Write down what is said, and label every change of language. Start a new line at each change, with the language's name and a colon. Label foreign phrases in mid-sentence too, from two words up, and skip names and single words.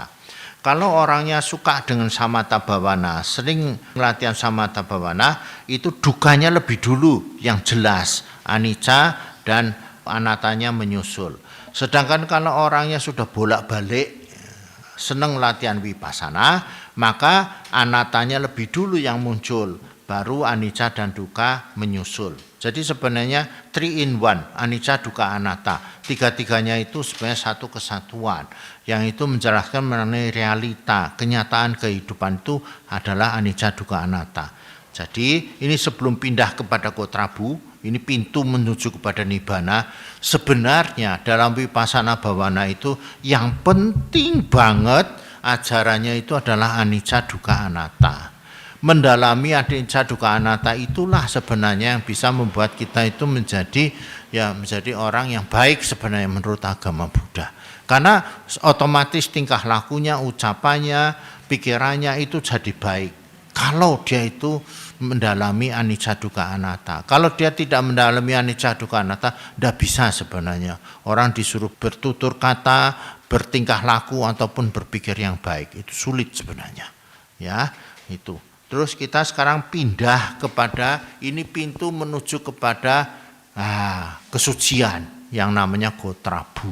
Indonesian: Kalau orangnya suka dengan
Pali: samatha bhavana,
Indonesian: sering latihan
Pali: samatha bhavana,
Indonesian: itu dukkanya lebih dulu yang jelas, anicca dan anattanya menyusul. Sedangkan kalau orangnya sudah bolak-balik senang latihan vipassana, maka anattanya lebih dulu yang muncul, baru anicca dan dukkha menyusul. Jadi sebenarnya
English: 3 in 1,
Pali: anicca, dukkha, anatta.
Indonesian: Tiga-tiganya itu sebenarnya satu kesatuan. Yang itu menjelaskan mengenai realita, kenyataan kehidupan itu adalah
Pali: anicca, dukkha, anatta.
Indonesian: Jadi ini sebelum pindah kepada Kotrabu, ini pintu menuju kepada Nibbana. Sebenarnya dalam
Pali: vipassana bhavana
Indonesian: itu yang penting banget ajarannya itu adalah
Pali: anicca, dukkha, anatta.
Indonesian: Mendalami
Pali: anicca, dukkha, anatta
Indonesian: itulah sebenarnya yang bisa membuat kita itu menjadi orang yang baik sebenarnya menurut agama Buddha. Karena otomatis tingkah lakunya, ucapannya, pikirannya itu jadi baik. Kalau dia itu mendalami
Pali: anicca, dukkha, anatta.
Indonesian: Kalau dia tidak mendalami
Pali: anicca, dukkha, anatta,
Indonesian: tidak bisa sebenarnya. Orang disuruh bertutur kata, bertingkah laku ataupun berpikir yang baik, itu sulit sebenarnya. Ya, itu. Terus kita sekarang pindah kepada ini pintu menuju kepada kesucian yang namanya Gotrabu.